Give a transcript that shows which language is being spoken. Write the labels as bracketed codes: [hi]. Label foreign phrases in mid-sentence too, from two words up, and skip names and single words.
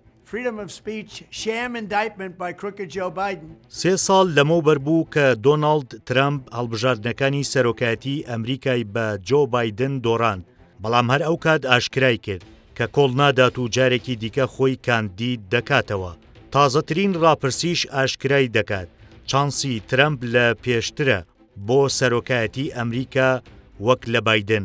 [en] freedom of speech sham indictment by crooked Joe Biden. [ckb] 3 ساڵ لەمەوبەر بوو کە دۆناڵد ترامپ هەڵبژاردنەکانی سەرۆکایەتی ئەمریکای بە جۆ بایدن دۆڕاند، بەڵام هەر ئەو کات ئاشکرای کرد کە کۆڵ نادات و جارێکی دیکە خۆی کاندید دەکاتەوە. تازەترین ڕاپرسیش ئاشکرای دەکات چانسی ترامپ لە پێشترە بۆ سەرۆکایەتی ئەمریکا وەک لە بایدن.